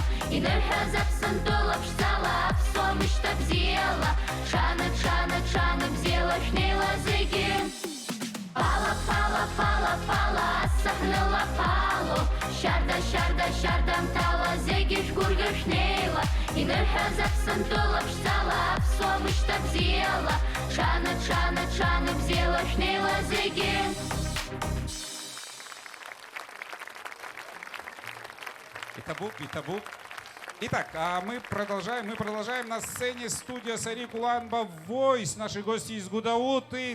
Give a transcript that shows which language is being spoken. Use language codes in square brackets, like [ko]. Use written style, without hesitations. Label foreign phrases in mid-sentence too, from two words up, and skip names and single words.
[ab] Инырҳәаз Аԥсынтәыла ԥшӡала, аԥсуа мышьҭа бзиала Ҽаны, ҽаны, ҽаны бзиала шәнеила зегьы Пала, пала, пала, пала, асахныла пало Шьарда, шьарда, шьардамтала, зегьы шәгәырӷьо шәнеила Инырҳәаз Аԥсынтәыла ԥшӡала, аԥсуа мышьҭа бзиала Ҽаны, ҽаны, ҽаны бзиала шәнеила зегьы И табук. [ru] Итак, мы продолжаем на сцене студия Сарик Уланба Voice. Наши гости из Гудауты.